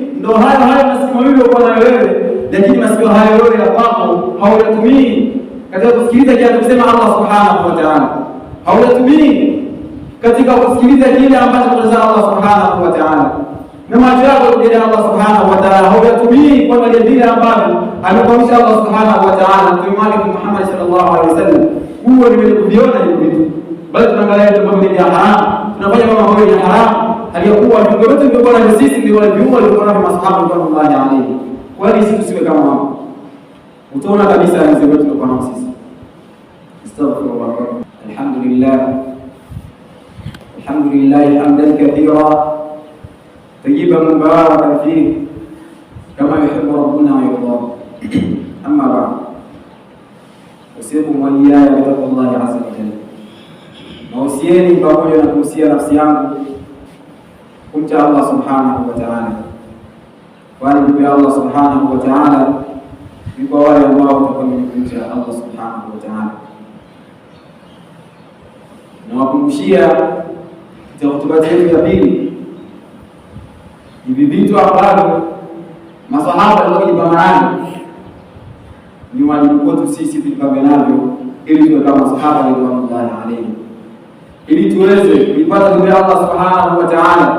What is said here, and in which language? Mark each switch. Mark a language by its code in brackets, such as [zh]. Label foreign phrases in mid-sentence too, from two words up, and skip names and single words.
[sw] Ndio hayo masikio mawili uko nayo wewe, lakini masikio hayo yote ya kwako hauyatumii katika kusikiliza kile anachosema [ar] الله سبحانه وتعالى, [sw] hauyatumii katika kusikiliza kile ambacho anasema [ar] الله سبحانه وتعالى, [sw] na macho yako kwa [ar] الله سبحانه وتعالى [sw] hauyatumii kuangalia vile ambavyo amekwamisha [ar] الله سبحانه وتعالى [sw] Mtume wake Muhammad [ar] صلى الله عليه وسلم. [sw] Huo ndio kuviona hivi vitu, bali tunaangalia mambo ya haramu, tunafanya mambo ya haramu, aliyokuwa vitu vyote vilikuwa na sisi ndio wale viumbe walikuwa na masahaba [ar] رضي الله عنهم. [sw] Kwa nini sisi tusiwe kama wao? Utaona kabisa hizo vitu tulikuwa nao sisi. [ar] أستغفر الله. الحمد لله حمدا كثيرا طيبا مباركا فيه كما يحب ربنا ويرضى. أما بعد، أوصيكم وإياي بتقوى الله عز وجل. [sw] Nausieni pamoja na kuhusia nafsi yangu kumcha [ar] الله سبحانه وتعالى, [sw] kwani kwa [ar] الله سبحانه وتعالى [sw] ni kwa wale ambao watakumcha [ar] الله سبحانه وتعالى. [sw] Na wakumbushia katika hotuba yetu ya pili Hivi vitu ambavyo masahaba walipambana ni wajibu kwetu sisi tupambane navyo, ili tuwe kama masahaba [ar] رضي الله عليه, [sw] ili tuweze kuipata dua ya [ar] الله سبحانه وتعالى.